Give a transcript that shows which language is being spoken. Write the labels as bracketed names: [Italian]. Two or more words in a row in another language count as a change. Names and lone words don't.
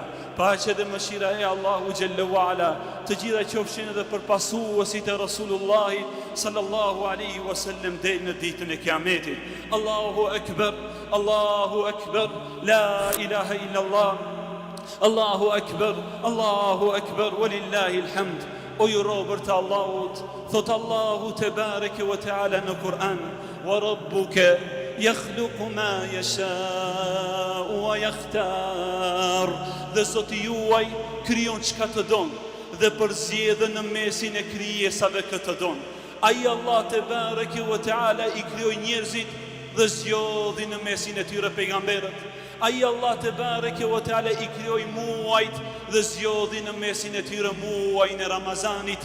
[Albanian] Paqja dhe mëshira e Allahu [Arabic] جل وعلا [Albanian] të gjitha qofshin edhe për pasuesit e Rasulullahit [Arabic] صلى الله عليه وسلم [Albanian] deri në ditën e Kiametit. [Arabic] الله أكبر، الله أكبر، لا إله إلا الله، الله أكبر، الله أكبر، ولله الحمد. [Albanian] O ju robër të Allahut, thot Allahu [Arabic] تبارك وتعالى [Albanian] në Kur'an, [Arabic] وربك يخلق ما يشاء ويختار. [Albanian] Dhe Zoti juaj krijon çka të don dhe përzgjedh në mesin e krijesave këtë don. Ai Allah [Arabic] تبارك وتعالى [Albanian] i krijoi njerëzit dhe zgjodhi në mesin e tyre pejgamberët. Ai Allah [Arabic] تبارك وتعالى [Albanian] i krijoi muajt dhe zgjodhi në mesin e tyre muajin e Ramazanit.